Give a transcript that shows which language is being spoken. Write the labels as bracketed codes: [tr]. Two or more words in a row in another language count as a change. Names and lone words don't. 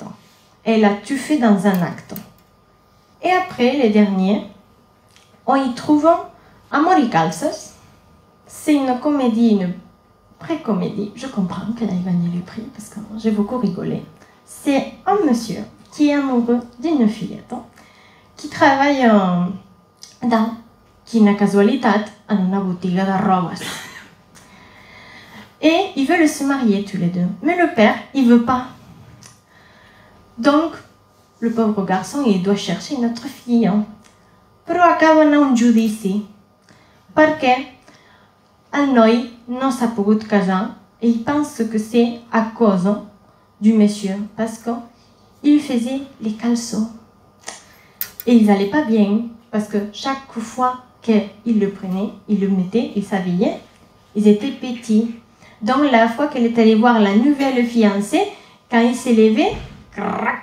[fr] Elle a tout fait dans un acte. Et après, les derniers, on y trouve Amor y Calces. C'est une comédie, une pré-comédie. Je comprends qu'elle ait gagné le prix parce que j'ai beaucoup rigolé. C'est un monsieur qui est amoureux d'une fillette qui travaille dans, [ca] quina casualitat, en una botiga de robes. [fr] Et ils veulent se marier tous les deux. Mais le père, il veut pas. Donc, le pauvre garçon, il doit chercher une autre fille. [ca] Però acaben a un judici perquè el noi no s'ha pogut casar [fr] et il pense que c'est à cause du monsieur parce qu'il faisait les caleçons. Et ils n'allaient pas bien parce que chaque fois qu'il le prenait, il le mettait, il s'habillait, ils étaient petits. Donc la fois qu'elle est allée voir la nouvelle fiancée, quand il s'est levé, crac.